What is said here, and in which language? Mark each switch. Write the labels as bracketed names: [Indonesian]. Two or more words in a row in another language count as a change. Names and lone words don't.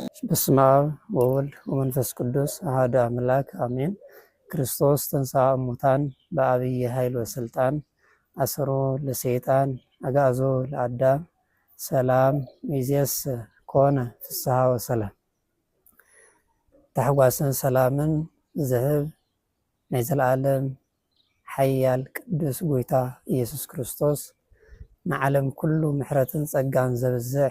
[Geez] በስመ አብ ወወልድ ወመንፈስ ቅዱስ አሐዱ አምላክ አሜን። ክርስቶስ ተንሥአ እሙታን በአብይ ኃይል ወስልጣን አሰሮ ለሰይጣን አግዓዞ ለአዳም ሰላም ሚዜስ ኮነ ፍስሐ ወሰላም። [Tigrinya] ታሕጓስን ሰላምን ዝህብ ናይ ዘለዓለም ሓያል ቅዱስ ጎይታ ኢየሱስ ክርስቶስ ንዓለም ኩሉ ምሕረትን ጸጋን ዘብዝሕ